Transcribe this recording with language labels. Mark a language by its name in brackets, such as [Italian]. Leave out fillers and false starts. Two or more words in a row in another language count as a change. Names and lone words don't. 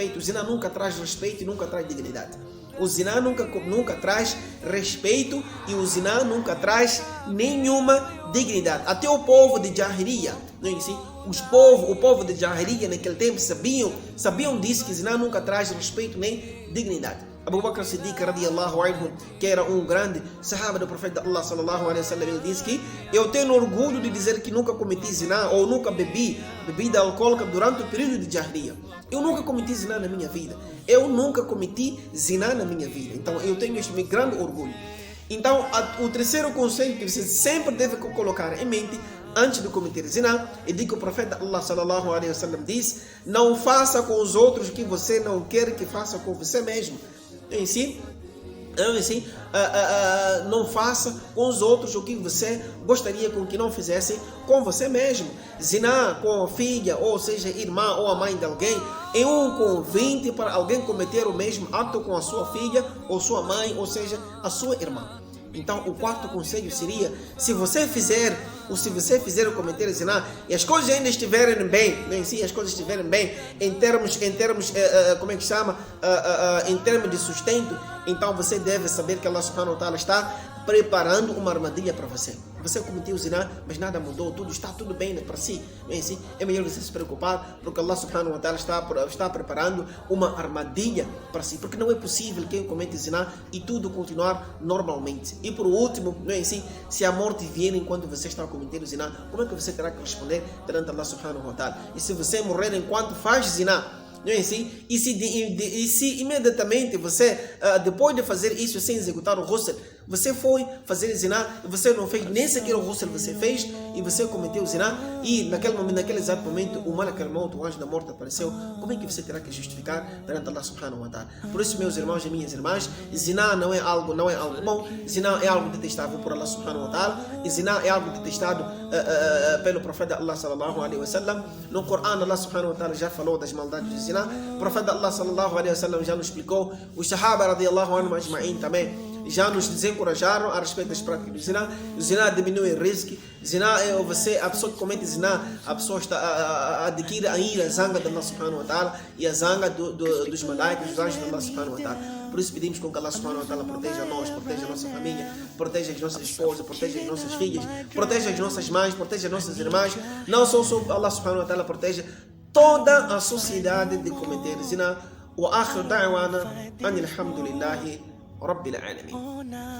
[Portuguese] O zina nunca traz respeito e nunca traz dignidade. O zina nunca traz respeito e o zina nunca traz nenhuma dignidade. Até o povo de Jahiliya, não é assim? O povo de Jahiliya naquele tempo sabiam disso, que zina nunca traz respeito nem dignidade. Abu Bakr Siddiq [Arabic] رضي الله عنه, [Portuguese] que era um grande sahaba do profeta Allah [Arabic] صلى الله عليه وسلم, [Portuguese] ele disse que eu tenho orgulho de dizer que nunca cometi zina ou nunca bebi bebida alcoólica durante o período de Jahiliya. Eu nunca cometi zina na minha vida. Então eu tenho este grande orgulho. Então o terceiro conselho que você sempre deve colocar em mente antes de cometer zina é que o profeta Allah [Arabic] صلى الله عليه وسلم [Portuguese] diz: não faça com os outros o que você não quer que faça com você mesmo. Não faça com os outros o que você gostaria com que não fizessem com você mesmo. Zina com a filha, ou seja, irmã ou a mãe de alguém, é um convite para alguém cometer o mesmo ato com a sua filha ou sua mãe, ou seja, a sua irmã. Então o quarto conselho seria: se você fizer ou cometer zina e as coisas ainda estiverem bem, em termos em termos de sustento, então você deve saber que Allah [Arabic] سبحانه وتعالى [Portuguese] está preparando uma armadilha para você. Você cometeu zina, mas nada mudou, tudo está tudo bem para si. Bem, assim, é melhor você se preocupar, porque Allah [Arabic] سبحانه وتعالى [Portuguese] está preparando uma armadilha para si, porque não é possível quem comete zina e tudo continuar normalmente. E por último, não é assim, se a morte vier enquanto você está cometendo zina, como é que você terá que responder perante Allah [Arabic] سبحانه وتعالى? [Portuguese] E se você morrer enquanto faz zina, não é assim? E se imediatamente você, depois de fazer isso sem executar o ghusl, você foi fazer zina e você não fez nem sequer o ghusl, você fez e você cometeu zina, e naquele momento, naquele exato momento, o [Arabic] ملك الموت, [Portuguese] o anjo da morte, apareceu, como é que você terá que justificar perante Allah [Arabic] سبحانه وتعالى? [Portuguese] Por isso, meus irmãos e minhas irmãs, zina não é algo bom, zina é algo detestável por Allah [Arabic] سبحانه وتعالى, [Portuguese] e zina é algo detestado pelo profeta Allah [Arabic] صلى الله عليه وسلم. [Portuguese] No Corão, Allah [Arabic] سبحانه وتعالى [Portuguese] já falou das maldades de zina. O profeta Allah [Arabic] صلى الله عليه وسلم [Portuguese] já nos explicou. Os sahaba [Arabic] رضي الله عنهم أجمعين [Portuguese] também já nos desencorajaram a respeito das práticas do zina. O zina diminui o risco. Zina é a pessoa que comete zina, a pessoa adquire a ira, a zanga de Allah [Arabic] سبحانه وتعالى [Portuguese] e a zanga dos malaicas, dos anjos de Allah [Arabic] سبحانه وتعالى. [Portuguese] Por isso pedimos com que Allah [Arabic] سبحانه وتعالى [Portuguese] proteja nós, proteja a nossa família, proteja as nossas esposas, proteja as nossas filhas, proteja as nossas mães, proteja as nossas irmãs. Não só Allah [Arabic] سبحانه وتعالى [Portuguese] proteja toda a sociedade de cometer zina. [Arabic] وآخر دعوانا أن الحمد لله رب العالمين.